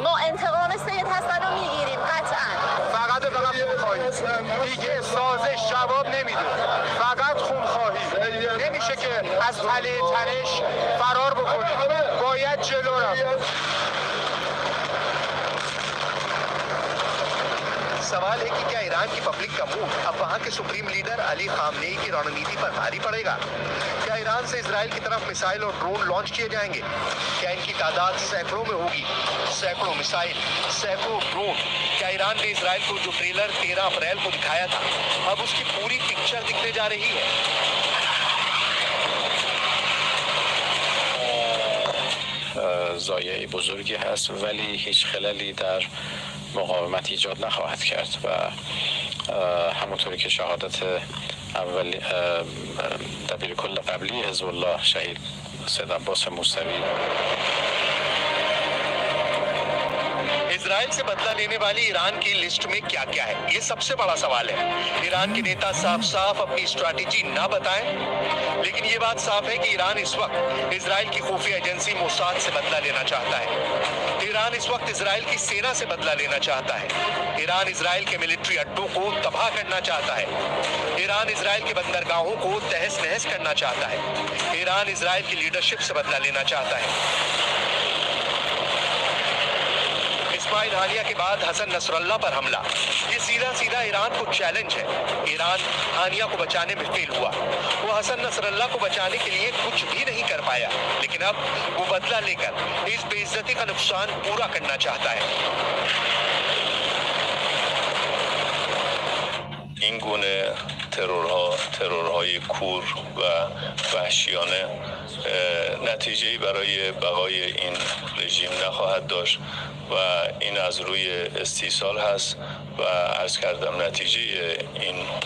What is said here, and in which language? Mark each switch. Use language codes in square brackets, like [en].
[fa] ما انتقام سید حسن رو میگیریم قطعا. فقط خونخواهی دیگه سازش جواب نمیده، فقط خونخواهی. نمیشه که از تله تنش فرار بکنیم، باید جلو رفت. [hi] सवाल है कि क्या ईरान की पब्लिक का मूड अब वहां के सुप्रीम लीडर अली खामनेई की रणनीति पर भारी पड़ेगा? क्या ईरान से इजराइल की तरफ मिसाइल और ड्रोन लॉन्च किए जाएंगे? क्या इनकी तादाद सैकड़ों में होगी? सैकड़ों मिसाइल, सैकड़ों ड्रोन। क्या ईरान ने इजराइल को जो ट्रेलर 13 अप्रैल को दिखाया था, अब उसकी पूरी पिक्चर दिखने जा रही है? [fa] ضایعه بزرگی هست ولی هیچ خللی در مقاومت ایجاد نخواهد کرد و همونطوری که شهادت اول دبیر کل قبلی حزب الله شهید سید عباس موسوی [hi] इजराइल से बदला लेने वाली ईरान की लिस्ट में क्या क्या है, ये सबसे बड़ा सवाल है। ईरान के नेता साफ साफ अपनी स्ट्रैटेजी ना बताएं, लेकिन ये बात साफ है कि ईरान इस वक्त इजराइल की खुफिया एजेंसी मोसाद से बदला लेना चाहता है। ईरान इस वक्त इजराइल की सेना से बदला लेना चाहता है। ईरान इजराइल के मिलिट्री अड्डों को तबाह करना चाहता है। ईरान इजराइल के बंदरगाहों को तहस नहस करना चाहता है। ईरान इजराइल की लीडरशिप से बदला लेना चाहता है। इस्माइल हानिया के बाद हसन नसरल्लाह पर हमला, ये सीधा सीधा ईरान को चैलेंज है। ईरान हानिया को बचाने में फेल हुआ। वो हसन नसरल्लाह को बचाने के लिए कुछ भी नहीं कर पाया, लेकिन अब वो बदला लेकर इस बेइज्जती का नुकसान पूरा करना चाहता है। [fa] این گونه ترورهای کور و وحشیانه نتیجه‌ای برای بقای این رژیم نخواهد داشت و این از روی استیصال هست و عرض کردم نتیجه این